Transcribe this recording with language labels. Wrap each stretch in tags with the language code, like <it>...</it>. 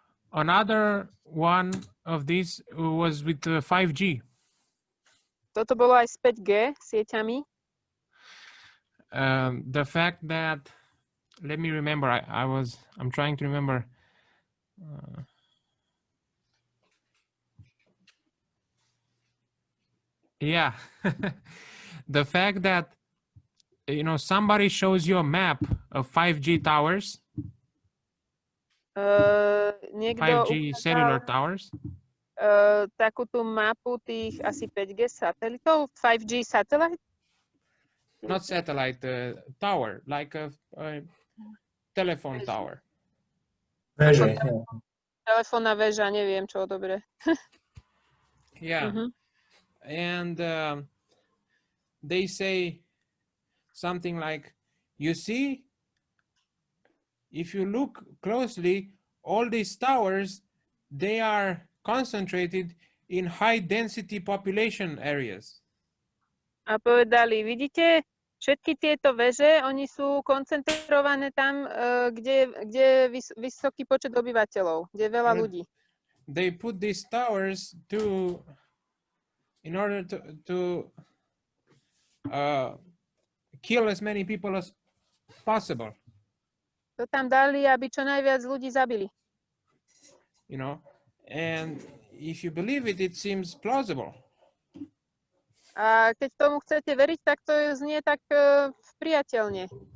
<en>Another one of these was with 5G.</en> <sk>Toto bolo aj s 5G sieťami.</sk> <en>The fact that, let me remember, I'm trying to remember. Yeah, the fact that, you know, somebody shows you a map of 5G towers,</en> <sk>Niekto</sk> <en>5G cellular towers.</en> <sk>Takú tú mapu tých asi 5G satelitov, 5G</sk> <en>satellite? Not satellite, tower, like a telephone tower.</en> <sk>Veže. Telefónna väža, neviem čo, dobre.</sk> <en>Yeah. And they say something like, you see, if you look closely, all these towers, they are concentrated in high density population areas.</en> <sk>A povedali, vidíte, všetky tieto väže, oni sú koncentrované tam, kde je vysoký počet obyvateľov, kde je veľa ľudí.</sk> <en>They put these towers in order to kill as many people as possible.</en> <sk>To tam dali, aby čo najviac ľudí zabili.</sk> <en>You know, and if you believe it, it seems plausible.</en> <sk>A keď tomu chcete veriť, tak to znie tak priateľne.</sk>